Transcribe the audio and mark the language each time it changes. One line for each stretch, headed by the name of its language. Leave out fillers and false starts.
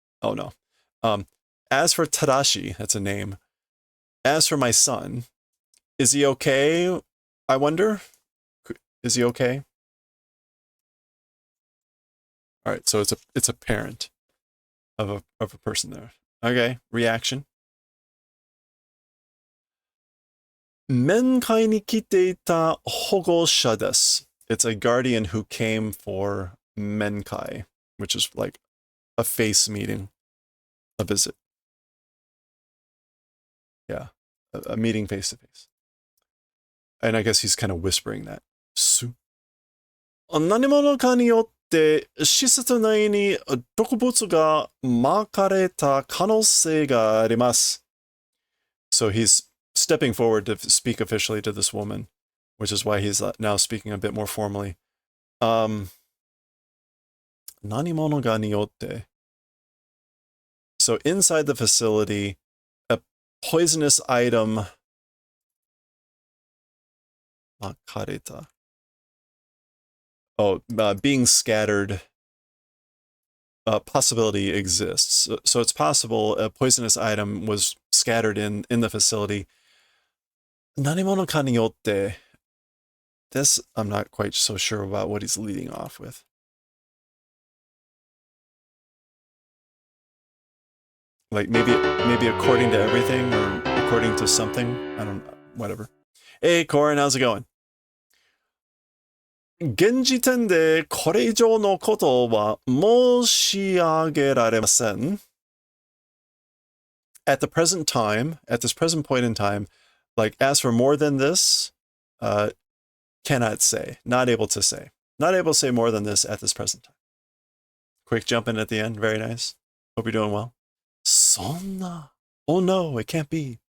English: Oh no. As for Tadashi, that's a name. As for my son, is he okay? I wonder. Is he okay? All right, so it's a parent of a person there. Okay, reaction.
Japanese: 面会に来ていた保護者です.
English: It's a guardian who came for menkai, which is like a face meeting, a visit. Yeah, a meeting face to face. And I guess he's kind of whispering that.
Japanese: 何者かによって施設内に毒物が撒かれた可能性があります.
English: So he's stepping forward to speak officially to this woman, which is why he's now speaking a bit more formally.
Japanese: 何者かによって.
English: So inside the facility, a poisonous item
Japanese: 撒かれた.
English: Oh, being scattered possibility exists. So it's possible a poisonous item was scattered in the facility.
Japanese: 何者かによって.
English: This, I'm not quite so sure about what he's leading off with. Like maybe according to everything or according to something. I don't know. Whatever. Hey, Corin, how's it going?
Japanese: 現時点でこれ以上のことは申し上げられません.
English: At the present time, at this present point in time, like as for more than this, cannot say, not able to say. Not able to say more than this at this present time. Quick jump in at the end, very nice. Hope you're doing well.
Japanese: そんな.
English: Oh no, it can't be.